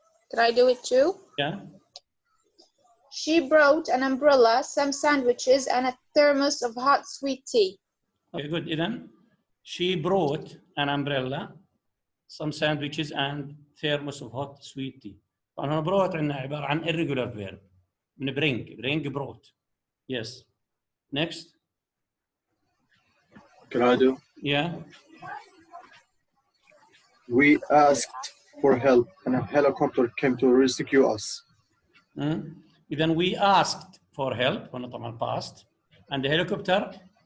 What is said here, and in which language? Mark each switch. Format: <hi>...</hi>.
<en>Can I do it too? Yeah. She brought an umbrella, some sandwiches, and a thermos of hot sweet tea. Okay, good. إذن she brought an umbrella, some sandwiches, and thermos of hot sweet tea.</en> <ar>طبعا هنا brought عندنا عبارة عن</ar> <en>irregular verb.</en> <ar>من bring brought.</ar> <en>Yes. Next. Can I do? Yeah. We asked for help and a helicopter came to rescue us. إذن we asked for help</en> <ar>هنا طبعا</ar> <en>past and the helicopter</en>